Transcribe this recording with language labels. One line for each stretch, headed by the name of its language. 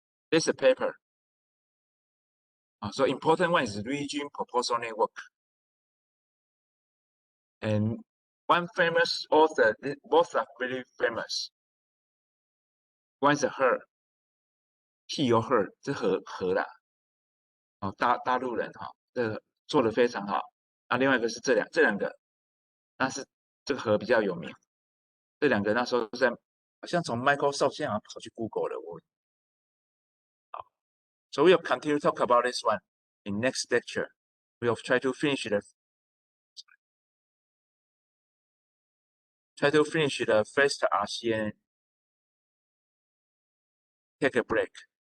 English: This is a paper. So important one is region proposal network. And one famous author, both are very famous. One is her, he or her,
Chinese: 这和啦，大陆人哈，这个做得非常好。另外一个是这两个，但是这个和比较有名。这两个那时候在，好像从 Microsoft 现在好像跑去 Google 了。
English: So we'll continue to talk about this one in next lecture. We'll try to finish the first RCN. Take a break.